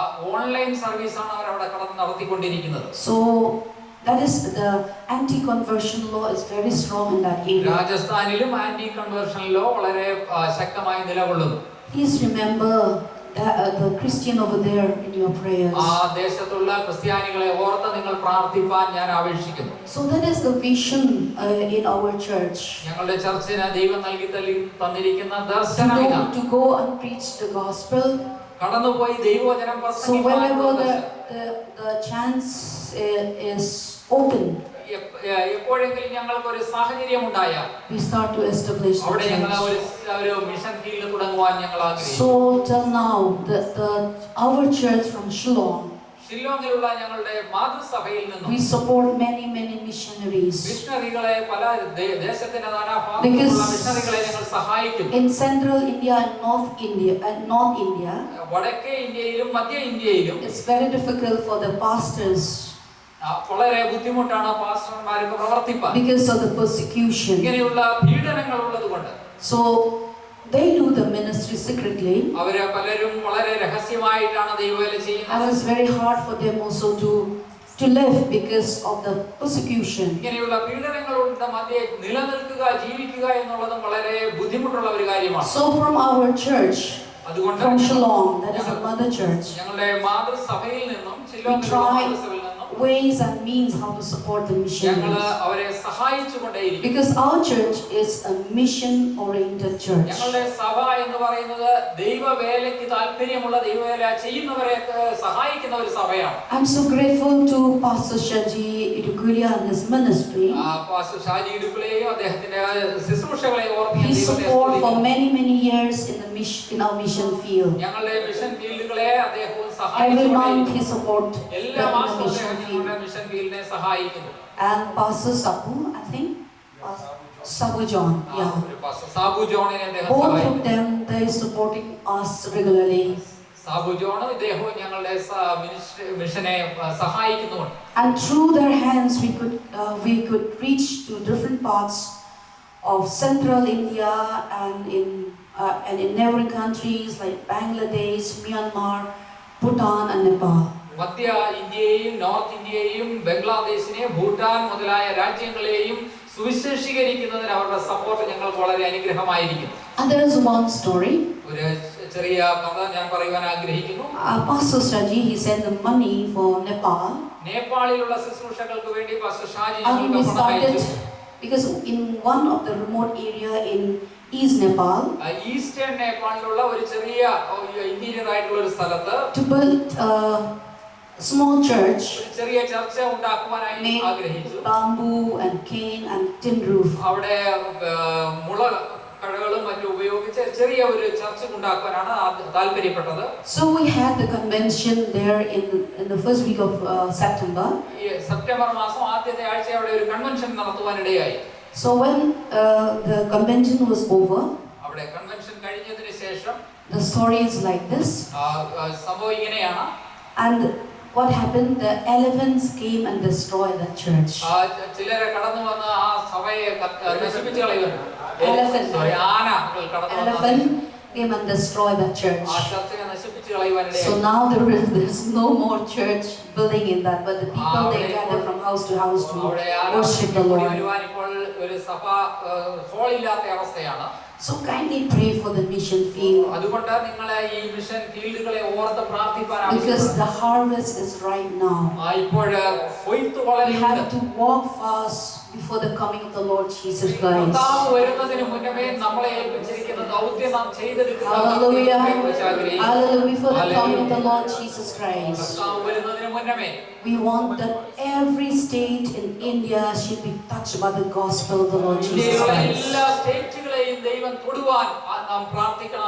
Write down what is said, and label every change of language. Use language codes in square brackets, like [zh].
[ml] Online service ആണ് അവർ അവിടെ കടന്ന് നടത്തിക്കൊണ്ടിരിക്കുന്നത്. [en] So that is the anti-conversion law is very strong in that area. [ml] രാജസ്ഥാനിലും ആന്റി കൺവേർഷൻ ലോ വളരെ ശക്തമായി നിലകൊള്ളുന്നു. [en] Please remember the Christian over there in your prayers. [ml] ആ ദേശത്തുള്ള ക്രിസ്ത്യാനികളെ ഓർത്ത് നിങ്ങൾ പ്രാർത്ഥിപ്പാൻ ഞാൻ അപേക്ഷിക്കുന്നു. [en] So that is the vision in our church. [ml] ഞങ്ങളുടെ ചർച്ചിന് ദൈവം നൽകി തന്നിരിക്കുന്ന ദർശനം ഇതാണ്. [en] To go and preach the gospel. [ml] കടന്നുപോയി ദൈവവചനം [en] So [ml] പ്രസംഗിപ്പാൻ. [en] whenever the chance is open, [ml] എപ്പോഴെങ്കിലും ഞങ്ങൾക്ക് ഒരു സാഹചര്യം ഉണ്ടായാൽ [en] we start to establish the [ml] അവിടെ ഞങ്ങൾ [en] church. [ml] ഒരു മിഷൻ ഫീൽഡ് തുടങ്ങുവാൻ ഞങ്ങൾ ആഗ്രഹിക്കുന്നു. [en] So till now, our church from Shillong, [ml] ഷില്ലോങ്ങിലുള്ള ഞങ്ങളുടെ മാതൃസഭയിൽ നിന്നും [en] we support many missionaries. [ml] മിഷണറികളെ പല ദേശത്തിന്റെ നാനാഭാഗത്തുള്ള മിഷണറികളെ ഞങ്ങൾ സഹായിക്കുന്നു. [en] In central India and North India, [ml] വടക്കേ ഇന്ത്യയിലും മധ്യ ഇന്ത്യയിലും [en] it's very difficult for the pastors [ml] വളരെ ബുദ്ധിമുട്ടാണ് പാസ്റ്റർമാർക്ക് പ്രവർത്തിപ്പാൻ [en] because of the persecution. [ml] ഇങ്ങനെയുള്ള പീഡനങ്ങൾ ഉള്ളതുകൊണ്ട്. [en] So they do the ministry secretly. [ml] അവരെ പലരും വളരെ രഹസ്യമായിട്ടാണ് ദൈവവേല ചെയ്യുന്നത്. [en] And it's very hard for them also to live because of the persecution. [ml] ഇങ്ങനെയുള്ള പീഡനങ്ങളുടെ മധ്യേ നിലനിൽക്കുക ജീവിക്കുക എന്നുള്ളതും വളരെ ബുദ്ധിമുട്ടുള്ള ഒരു കാര്യമാണ്. [en] So from our church, [ml] അതുകൊണ്ട് [en] from Shalom, that is a mother church, [ml] ഞങ്ങളുടെ മാതൃസഭയിൽ നിന്നും [en] we [ml] ഷില്ലോങ്ങിലുള്ള [en] try [ml] മാതൃസഭയിൽ നിന്നും [en] ways and means how to support the [ml] ഞങ്ങൾ [en] missionaries. [ml] അവരെ സഹായിച്ചുകൊണ്ടേയിരിക്കും. [en] Because our church is a mission-oriented church. [ml] ഞങ്ങളുടെ സഭ എന്ന് പറയുന്നത് ദൈവവേലയ്ക്ക് താല്പര്യമുള്ള ദൈവവേല ചെയ്യുന്നവരെ സഹായിക്കുന്ന ഒരു സഭയാണ്. [en] I'm so grateful to Pastor Shaji Idukulia and his ministry. [ml] Pastor Shaji ഇടുക്കുളയെയും അദ്ദേഹത്തിന്റെ ശുശ്രൂഷകളെയും ഓർത്ത് ഞാൻ [en] He [ml] ദൈവത്തെ [en] support for [ml] സ്തുതിക്കുന്നു. [en] many years in our mission field. [ml] ഞങ്ങളുടെ മിഷൻ ഫീൽഡുകളെ അദ്ദേഹവും [en] Every month [ml] സഹായിച്ചുകൊണ്ടേയിരിക്കും. [en] he support [ml] എല്ലാ [en] them in the [ml] മാസവും [en] mission [ml] അദ്ദേഹം [en] field. [ml] ഞങ്ങളുടെ മിഷൻ ഫീൽഡിനെ സഹായിക്കുന്നു. [en] And Pastor Sabu, I think, Sabu John, yeah. [ml] Pastor Sabu ജോണിനെ അദ്ദേഹം [en] Both of [ml] സഹായിക്കുന്നു. [en] them, they supporting us regularly. [ml] Sabu John ഇദ്ദേഹവും ഞങ്ങളുടെ മിഷനെ സഹായിക്കുന്നുണ്ട്. [en] And through their hands, we could reach to different parts of central India and in neighboring countries like Bangladesh, Myanmar, Bhutan, and Nepal. [ml] മധ്യ ഇന്ത്യയെയും north ഇന്ത്യയെയും ബംഗ്ലാദേശിനെയും Bhutan മുതലായ രാജ്യങ്ങളെയും സുവിശേഷീകരിക്കുന്നതിന് അവരുടെ support ഞങ്ങൾക്ക് വളരെ അനുഗ്രഹമായിരിക്കുന്നു. [en] And there is one story. [ml] ഒരു ചെറിയ കഥ ഞാൻ പറയുവാൻ ആഗ്രഹിക്കുന്നു. [en] Pastor Shaji, he sent the money for Nepal. [ml] നേപ്പാളിലുള്ള ശുശ്രൂഷകൾക്ക് വേണ്ടി പാസ്റ്റർ ഷാജി [en] And we [ml] ഞങ്ങൾക്ക് പണം [en] started [ml] അയച്ചു. [en] because in one of the remote area in East Nepal, [ml] eastern നേപ്പാളിലുള്ള ഒരു ചെറിയ ഇന്റീരിയർ ആയിട്ടുള്ള ഒരു സ്ഥലത്ത് [en] to build a small church [ml] ഒരു ചെറിയ ചർച്ച ഉണ്ടാക്കുവാനായി [en] made [ml] ആഗ്രഹിച്ചു. [en] bamboo and cane and tin roof. [ml] അവിടെ മുള കടകളും മറ്റും ഉപയോഗിച്ച് ചെറിയ ഒരു ചർച്ച ഉണ്ടാക്കുവാനാണ് താല്പര്യപ്പെട്ടത്. [en] So we had the convention there in the first week of September. [ml] September മാസം ആദ്യത്തെ ആഴ്ച അവിടെ ഒരു convention നടത്തുവാനിടയായി. [en] So when the convention was over, [ml] അവിടെ കൺവെൻഷൻ കഴിഞ്ഞതിന് ശേഷം [en] the story is like this. [ml] സംഭവം ഇങ്ങനെയാണ്. [en] And what happened? The elephants came and destroyed the church. [ml] ചിലരെ കടന്നു വന്ന് ആ സഭയെ നശിപ്പിച്ചു കളയുന്നു. [en] Elephant. [ml] ആനകൾ കടന്നു വന്ന് [en] Elephant came and destroyed the church. [ml] ആ ചർച്ചയെ നശിപ്പിച്ചു കളയുവാനിടയായി. [en] So now there's no more church building in that, but the people they gather from house to house to worship the Lord. [ml] ഇപ്പോൾ ഒരു സഭ ഹാളില്ലാത്ത അവസ്ഥയാണ്. [en] So kindly pray for the mission field. [ml] അതുകൊണ്ട് നിങ്ങൾ ഈ മിഷൻ ഫീൽഡുകളെ ഓർത്ത് പ്രാർത്ഥിക്കാൻ [en] Because the harvest is right now. [ml] ഇപ്പോൾ കൊയ്ത്ത് [en] We [ml] വളരെ [en] have to walk fast before the coming of the Lord Jesus Christ. [ml] വരുന്നതിന് മുന്നമേ നമ്മളെ ഏൽപ്പിച്ചിരിക്കുന്ന ദൗത്യം നാം ചെയ്തെടുക്കുക. [en] Hallelujah. Hallelujah. Before the coming of the Lord Jesus Christ. [ml] വരുന്നതിന് മുന്നമേ [en] We want that every state in India should be touched by the gospel of the Lord Jesus Christ. [ml] എല്ലാ സ്റ്റേറ്റുകളെയും ദൈവം തൊടുവാൻ നാം പ്രാർത്ഥിക്കണം.